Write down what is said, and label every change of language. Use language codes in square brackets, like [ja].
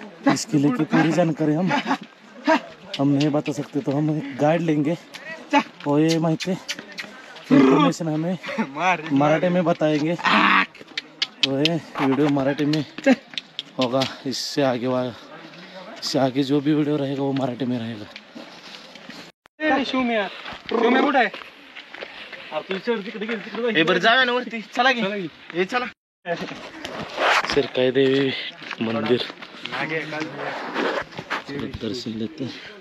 [hi] इसके लिए की पूरी जानकारी हम नहीं बता सकते तो हम एक गाइड लेंगे और ये माहिती इंफॉर्मेशन हमें मराठी में बताएंगे तो ये वीडियो मराठी में होगा इससे आगे जो भी वीडियो रहेगा वो मराठी में रहेगा [mr] शिवम्या कुठे आहे हे बरं जाऊया ना वरती, चला की हे चला. [hi] सिरकाई देवी मंदिर दर्शन लेते हैं.